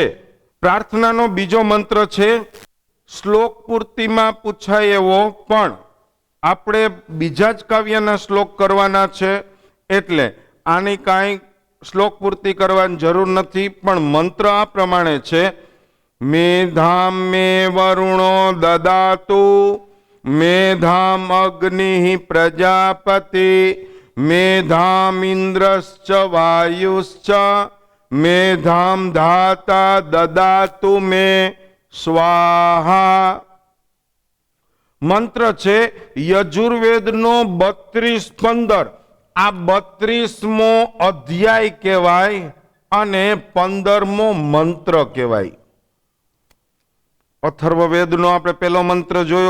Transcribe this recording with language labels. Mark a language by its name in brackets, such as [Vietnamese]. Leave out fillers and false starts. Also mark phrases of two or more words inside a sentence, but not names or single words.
[Gujarati] પ્રાર્થનાનો બીજો મંત્ર છે શ્લોક પૂર્તિમાં પૂછાય એવો, પણ આપણે બીજા જ કાવ્યના શ્લોક કરવાના છે એટલે આની કાંઈ શ્લોક પૂર્તિ કરવાની જરૂર નથી. પણ મંત્ર આ પ્રમાણે છે: [Sanskrit] મેધામ મે વરુણો દદાતુ, મેધામ અગ્નિ પ્રજાપતિ, મેધામ ઇન્દ્રશ્ચ વાયુશ્ચ, मेधाम धाता ददातु मे स्वाहा। [Gujarati] મંત્ર છે યજુર્વેદ નો 32-15 આ 32મો અધ્યાય કહેવાય અને 15મો મંત્ર કહેવાય। અથર્વવેદ નો આપણે પહેલો મંત્ર જોયો।